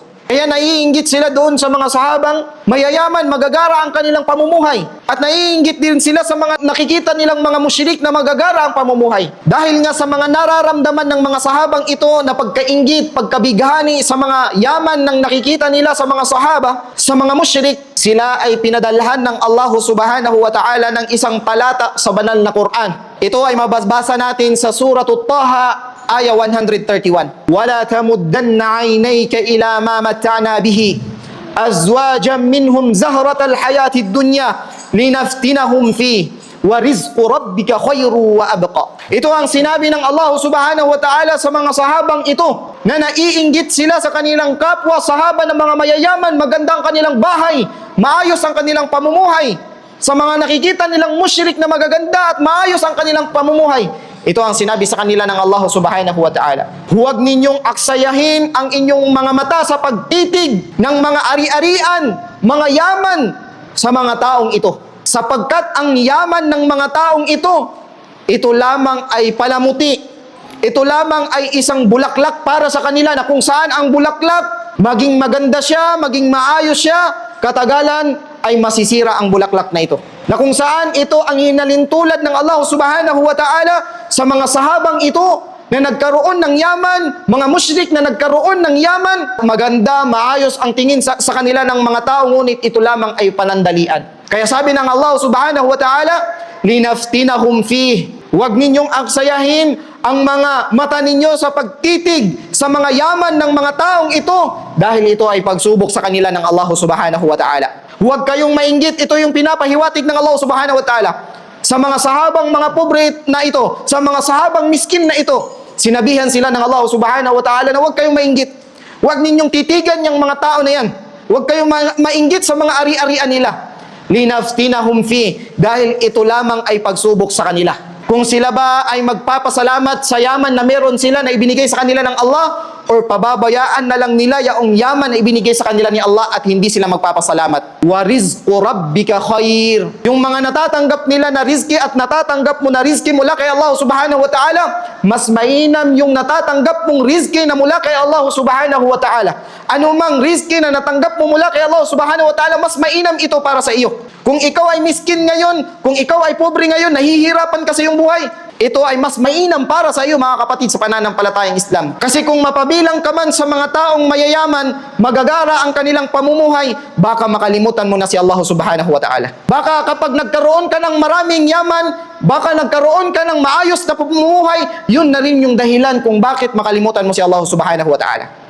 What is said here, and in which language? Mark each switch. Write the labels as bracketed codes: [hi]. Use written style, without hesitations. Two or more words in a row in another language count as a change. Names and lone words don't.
[tl] Kaya naiinggit sila doon sa mga sahabang mayayaman, magagara ang kanilang pamumuhay. At naiinggit din sila sa mga nakikita nilang mga musyrik na magagara ang pamumuhay. Dahil nga sa mga nararamdaman ng mga sahabang ito na pagkainggit, pagkabighani sa mga yaman ng nakikita nila sa mga sahaba, sa mga musyrik, sila ay pinadalhan ng Allah [ar] سبحانه وتعالى [tl] ng isang talata sa banal na Quran. Ito ay mababasa natin sa Suratul Taha, Aya 131. [ar] وَلَا تَمُدَّنَّ عَيْنَيْكَ إِلَى مَا مَتَّعْنَا بِهِ أَزْوَاجًا مِّنْهُمْ زَهْرَةَ الْحَيَاةِ الدُّنْيَا لِنَفْتِنَهُمْ فِيهِ وَرِزْقُ رَبِّكَ خَيْرٌ وَأَبْقَى. [tl] Ito ang sinabi ng Allah [ar] سبحانه وتعالى [tl] sa mga sahabang ito na naiinggit sila sa kanilang kapwa sahaba ng mga mayayaman, magandang kanilang bahay, maayos ang kanilang pamumuhay. Sa mga nakikita nilang musyrik na magaganda at maayos ang kanilang pamumuhay. Ito ang sinabi sa kanila ng Allah [ar] سبحانه وتعالى. [tl] Huwag ninyong aksayahin ang inyong mga mata sa pagtitig ng mga ari-arian, mga yaman sa mga taong ito. Sapagkat ang yaman ng mga taong ito lamang ay palamuti. Ito lamang ay isang bulaklak para sa kanila na kung saan ang bulaklak, maging maganda siya, maging maayos siya, katagalan ay masisira ang bulaklak na ito. Na kung saan ito ang hinalintulad ng Allah [ar] سبحانه وتعالى [tl] sa mga sahabang ito na nagkaroon ng yaman, mga musyrik na nagkaroon ng yaman, maganda, maayos ang tingin sa kanila ng mga tao, ngunit ito lamang ay panandalian. Kaya sabi ng Allah [ar] سبحانه وتعالى, لنفتنهم فيه. [tl] Huwag ninyong aksayahin ang mga mata ninyo sa pagtitig sa mga yaman ng mga taong ito dahil ito ay pagsubok sa kanila ng Allah [ar] سبحانه وتعالى. [tl] Huwag kayong mainggit, ito yung pinapahiwatig ng Allah [ar] سبحانه وتعالى [tl] sa mga sahabang mga pobre na ito, sa mga sahabang miskin na ito. Sinabihan sila ng Allah [ar] سبحانه وتعالى [tl] na huwag kayong mainggit. Huwag ninyong titigan yung mga tao na yan. Huwag kayong mainggit sa mga ari-arian nila. [ar] لنفتنهم في, [tl] dahil ito lamang ay pagsubok sa kanila. Kung sila ba ay magpapasalamat sa yaman na meron sila na ibinigay sa kanila ng Allah, or pababayaan na lang nila yung yaman na ibinigay sa kanila ni Allah at hindi sila magpapasalamat. [ar] ورزق ربك خير. [tl] Yung mga natatanggap nila na rizki at natatanggap mo na rizki mula kay Allah [ar] سبحانه وتعالى, [tl] mas mainam yung natatanggap mong rizki na mula kay Allah [ar] سبحانه وتعالى. [tl] Anumang rizki na natanggap mo mula kay Allah [ar] سبحانه وتعالى, [tl] mas mainam ito para sa iyo. Kung ikaw ay miskin ngayon, kung ikaw ay pobre ngayon, nahihirapan ka sa iyong buhay, ito ay mas mainam para sa iyo, mga kapatid, sa pananampalatayang Islam. Kasi kung mapabilang ka man sa mga taong mayayaman, magagara ang kanilang pamumuhay, baka makalimutan mo na si Allah [ar] سبحانه وتعالى. [tl] Baka kapag nagkaroon ka ng maraming yaman, baka nagkaroon ka ng maayos na pamumuhay, yun na rin yung dahilan kung bakit makalimutan mo si Allah [ar] سبحانه وتعالى.